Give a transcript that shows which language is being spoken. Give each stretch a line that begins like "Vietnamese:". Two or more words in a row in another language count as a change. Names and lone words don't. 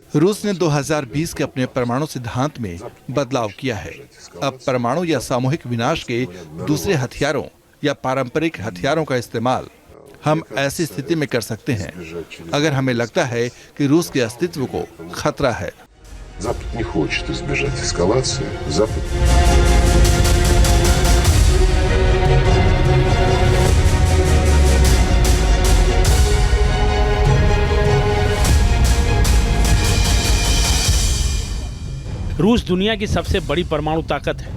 Hindi: रूस ने 2020 के अपने परमाणु सिद्धांत में बदलाव किया है। अब परमाणु या सामूहिक विनाश के दूसरे हथियारों या पारंपरिक हथियारों का इस्तेमाल हम ऐसी स्थिति में कर सकते हैं अगर हमें लगता है कि रूस के अस्तित्व को खतरा है।
Russian: Запад не хочет избежать эскалации. Запад
Hindi: रूस दुनिया की सबसे बड़ी परमाणु ताकत है।